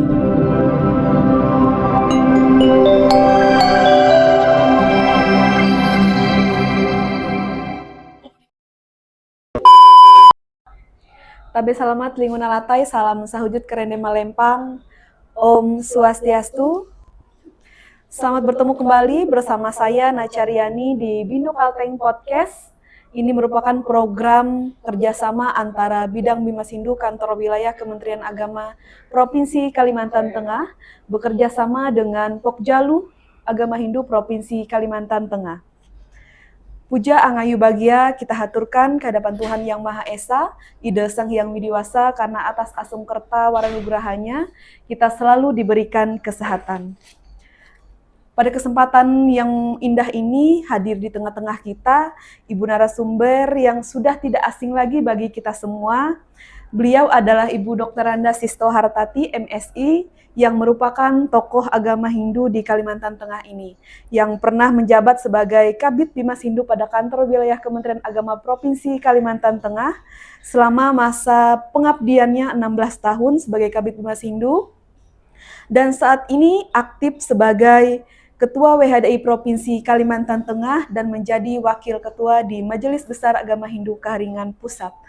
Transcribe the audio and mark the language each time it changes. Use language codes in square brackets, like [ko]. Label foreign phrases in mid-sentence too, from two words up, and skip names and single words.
[nij] Tabe salamat linguna latai, salam sahujud kerende malempang, [sa] Om Swastiastu. [id] Selamat bertemu kembali bersama saya Nacaryani di Bindu Kalteng Podcast. Ini merupakan program kerjasama antara Bidang Bimas Hindu Kantor Wilayah Kementerian Agama Provinsi Kalimantan Tengah bekerja sama dengan Pokjalu Agama Hindu Provinsi Kalimantan Tengah. Puja Angayu Bagia kita haturkan kehadapan Tuhan Yang Maha Esa, Ida Sang Hyang Widiwasa, karena atas asung kerta waranugrahanya kita selalu diberikan kesehatan. Pada kesempatan yang indah ini hadir di tengah-tengah kita Ibu narasumber yang sudah tidak asing lagi bagi kita semua. Beliau adalah Ibu Dr. Randa Sisto Hartati, MSI, yang merupakan tokoh agama Hindu di Kalimantan Tengah ini, yang pernah menjabat sebagai Kabid Bimas Hindu pada Kantor Wilayah Kementerian Agama Provinsi Kalimantan Tengah selama masa pengabdiannya 16 tahun sebagai Kabid Bimas Hindu, dan saat ini aktif sebagai Ketua WHDI Provinsi Kalimantan Tengah dan menjadi Wakil Ketua di Majelis Besar Agama Hindu Kaharingan Pusat.